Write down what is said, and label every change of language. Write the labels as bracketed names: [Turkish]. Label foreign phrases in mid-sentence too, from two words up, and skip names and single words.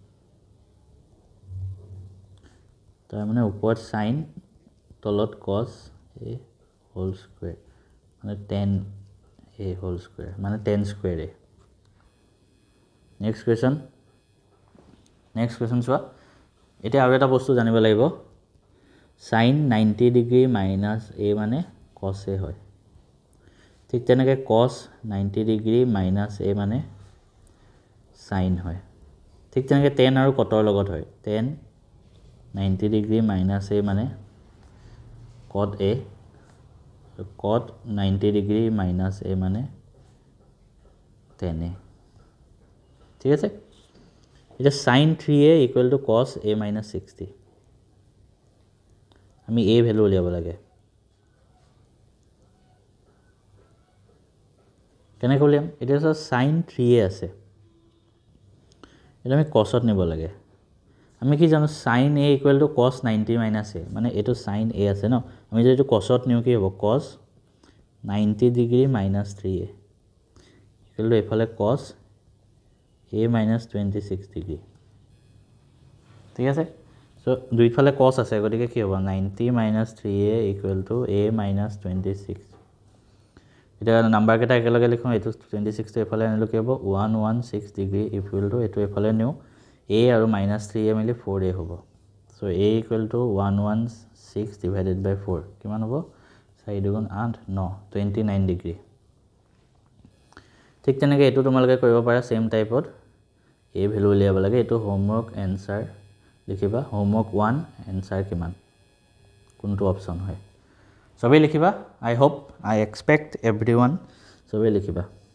[Assamese] তাৰ মানে উপৰত sin তলত [English] cos a whole square [Assamese] মানে [English] tan a whole square [Assamese] মানে [English] tan square a next question [Assamese] চোৱা এটা আৰু এটা বস্তু জানিব লাগিব [English] sin 90 degree minus a [Assamese] মানে [English] cos a [Assamese] হয় ঠিক তেনেকৈ [English] cos 90 degree minus a [Assamese] মানে sin হয় ঠিক তেনেকৈ tan আৰু cot ৰ লগত হয় [English] tan 90 degree minus a [Assamese] মানে [English] cot a cot 90 degree minus a [Assamese] মানে [English] tan a [Assamese] ঠিক আছে এটা [English] sin 3a equal to cos a minus 60 [Assamese] আমি a ভ্যালু উলিয়াব লাগে কেনে কলিয়াম এটা [English] sin 3a [Assamese] আছে এটা আমি cos ত নিব লাগে আমি কি জানো [English] sin a equal to cos 90 minus a [Assamese] মানে এটো sin a আছে ন আমি যদি এটো cos ত নিও কি হ'ব [English] cos 90 degree minus 3a equal to [Assamese] এফালে [English] cos a minus 26 degree [Assamese] ঠিক আছে সো দুইফালে cos আছে গতিকে কি হ'ব [English] 90 minus 3a equal to a minus 26 [Assamese] এটা নাম্বার কেটা একেলগে লিখো এটো 26 টো এফালে আনিলো কি হ'ব [English] 116 degree equal to [Assamese] এটো এফালে নিও a আৰু [English] minus 3a [Assamese] মিলি 4a হ'ব সো [English] a equal to 116 divided by 4 [Assamese] কিমান হ'ব 4 দুগুণ 8 9 29 degree ঠিক তেনেকৈ এটো তোমালোকে কৰিব পাৰা [English] same type [Assamese] a ভ্যালু উলিয়াব লাগে এটো [English] homework answer [Assamese] লিখিবা [English] homework 1 answer [Assamese] কিমান কোনটো অপচন হয় সবে লিখিবা [English] I hope I expect everyone [Assamese] সবে লিখিবা